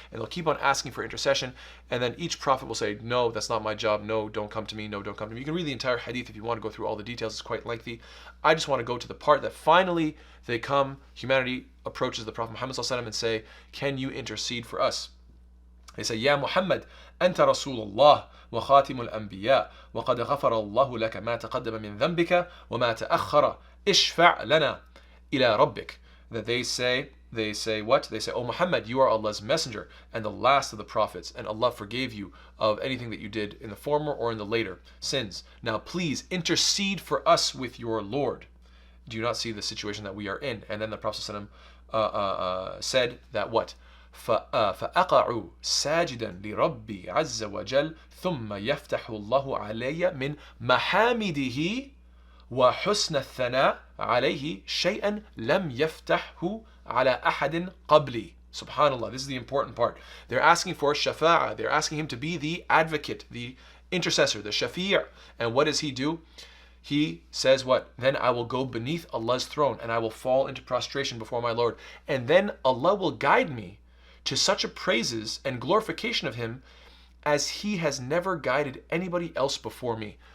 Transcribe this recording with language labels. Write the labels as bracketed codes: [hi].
[en] And they'll keep on asking for intercession, and then each prophet will say, no, that's not my job. No, don't come to me. No, don't come to me. You can read the entire hadith if you want to go through all the details. It's quite lengthy. I just want to go to the part that finally they come, humanity approaches the Prophet Muhammad ﷺ and say, can you intercede for us? They say, [ar] Ya Muhammad, أنت رسول الله وخاتم الأنبياء وقد غفر الله لك ما تقدم من ذنبك وما تأخر اشفع لنا إلى ربك. [en] That they say what? They say, O Muhammad, you are Allah's messenger and the last of the prophets, and Allah forgave you of anything that you did in the former or in the later sins. Now please intercede for us with your Lord. Do you not see the situation that we are in? And then the Prophet ﷺ said that what? [ar] فأقع ساجدا لربي عز وجل ثم يفتح الله علي من محامده وحسن الثناء عليه شيئا لم يفتحه على أحد قبلي. [en] Subhanallah, this is the important part. They're asking for shafa'ah. They're asking him to be the advocate, the intercessor, the shafi'. And what does he do? He says what? Then I will go beneath Allah's throne and I will fall into prostration before my Lord. And then Allah will guide me to such a praises and glorification of him as he has never guided anybody else before me.